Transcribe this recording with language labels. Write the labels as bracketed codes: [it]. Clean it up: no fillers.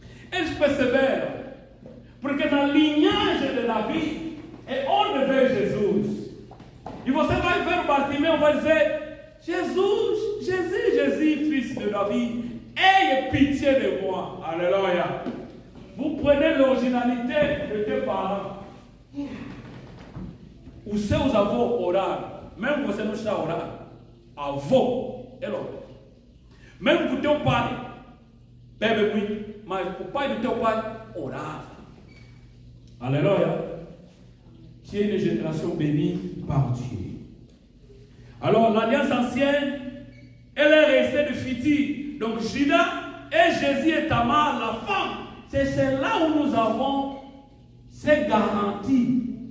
[pt] Eles perceberam, porque na linhagem de Davi é onde veio Jesus. E você vai ver o Bartimeu, vai dizer, Jesus, [fr] fils de David, ayez pitié de moi. Alléluia. Vous prenez l'originalité de tes parents. [pt] Os seus avós oraram. Mesmo que você não está orando, avô, ele orou. Mesmo que o teu pai bebe muito, mas o pai do teu pai orava. [fr] Alléluia. Tu es une génération bénie par Dieu. Alors l'alliance ancienne, elle est restée de futur. Donc Judas et Jésus et Tamar, la femme, c'est là où nous avons ces garanties.